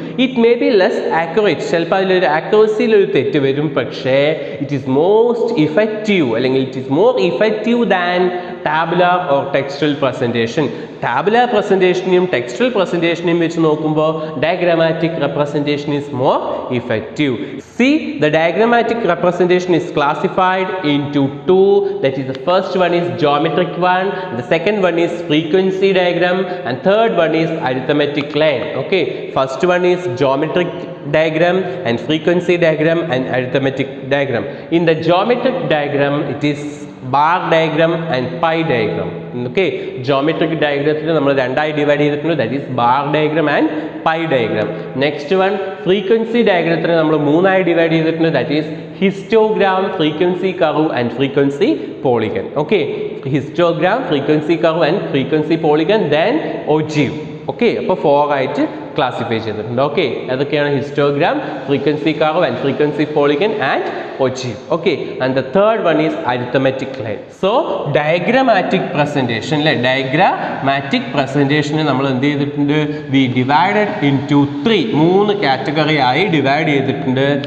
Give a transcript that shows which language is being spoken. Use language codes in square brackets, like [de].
[en] it may be less accurate, [ml] ചിലപ്പോൾ അതിലൊരു ആക്യുറസിയിൽ ഒരു തെറ്റ് വരും, പക്ഷേ [en] It is most effective അല്ലെങ്കിൽ it is more effective than tabular or textual presentation. [ml] Tabular പ്രസൻറ്റേഷനെയും textual പ്രസൻറ്റേഷനെയും വെച്ച് നോക്കുമ്പോൾ diagrammatic representation [en] Is more effective. See, the diagrammatic representation is classified into two. That is, the first one is geometric one, the second one is frequency diagram, and third one is arithmetic line. Okay, first one is geometric diagram and frequency diagram and arithmetic diagram. In the geometric diagram, it is bar diagram and pie diagram. Okay, geometric diagram [ml] നമ്മൾ രണ്ടായി divide ചെയ്തിട്ടുണ്ട്, [en] that is bar diagram and pie diagram. Next one, frequency diagram [ml] നമ്മൾ മൂന്നായി divide ചെയ്തിട്ടുണ്ട്, [en] that is histogram, frequency curve and frequency polygon. Okay, histogram, frequency curve and frequency polygon, then ogive. [ml] Okay, അപ്പോൾ 4 ആയിട്ട് classify ചെയ്തിട്ടുണ്ട്. Okay, അതൊക്കെയാണ് histogram, frequency curve and frequency polygon and ogive. [en] Okay, and the third one is arithmetic line. So diagrammatic presentation അല്ലേ, [ml] diagrammatic പ്രസൻറ്റേഷനെ നമ്മൾ എന്ത് ചെയ്തിട്ടുണ്ട്, [en] we divided into 3 category [ml] ആയി divide ചെയ്തിട്ടുണ്ട്.